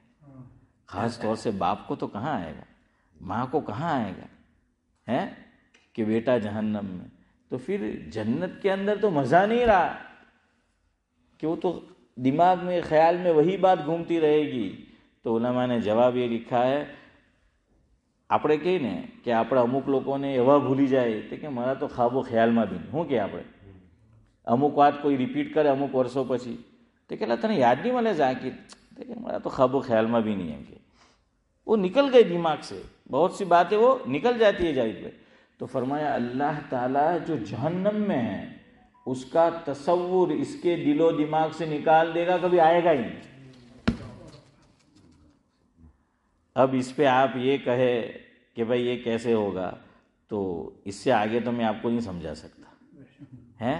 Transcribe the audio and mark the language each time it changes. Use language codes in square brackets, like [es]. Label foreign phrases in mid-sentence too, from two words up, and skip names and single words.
[ur] خاص طور سے باپ کو تو کہاں آئے گا، ماں کو کہاں آئے گا ہے کہ بیٹا جہنم میں؟ تو پھر جنت کے اندر تو مزہ نہیں رہا، کہ وہ تو دماغ میں خیال میں وہی بات گھومتی رہے گی۔ تو علماء نے جواب یہ لکھا ہے، [gu] આપણે કહીએ ને કે આપણે અમુક લોકોને એવા ભૂલી જાય કે મારા તો ખાબો ખ્યાલમાં બી નહીં, શું કે આપણે અમુક વાત કોઈ રિપીટ કરે અમુક વર્ષો પછી તો કેટલા તને યાદ નહીં મળે ઝાકિર, તો کہ મારા [ur] تو خواب و خیال میں بھی نہیں ہے، کہ وہ نکل گئی دماغ سے، بہت سی باتیں وہ نکل جاتی ہے جائز پہ۔ تو فرمایا اللہ تعالیٰ جو جہنم میں ہے اس کا تصور اس کے دل و دماغ سے نکال دے گا، کبھی آئے گا ہی نہیں۔ اب اس پہ آپ یہ کہے کہ بھائی یہ کیسے ہوگا، تو اس سے آگے تو میں آپ کو نہیں سمجھا سکتا ہے۔